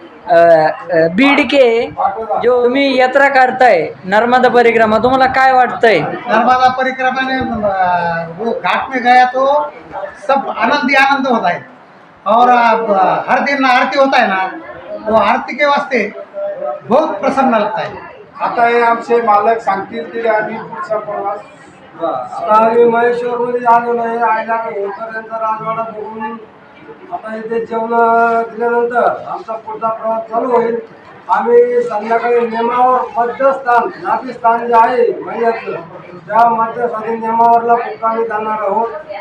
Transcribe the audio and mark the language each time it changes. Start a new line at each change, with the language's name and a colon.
Marathi: बीड के जो तुम्ही यात्रा करताय नर्मदा परिक्रमा, तुम्हाला काय वाटतंय?
Hindi: नर्मदा परिक्रमा में वो घाट में गया तो सब आनंद ही आनंद होता है। और हर दिन आरती होता है ना, वो आरती के वास्ते बहुत प्रसन्न लगता है।
Marathi: आता हे आमचे मालक सांगतील ते आम्ही पुढचा प्रवास. आता आम्ही महेश्वरमध्ये आलेलो आहे. आयला होळकरांचा राजवाडा बघून आता इथे जेवण दिल्यानंतर आमचा पुढचा प्रवास चालू होईल. आम्ही संध्याकाळी नेमावर मध्यस्थान नाभिस्थान जे आहे महिन्यातलं, त्या मध्यस्थानी नेमावरला मुक्कामी जाणार आहोत.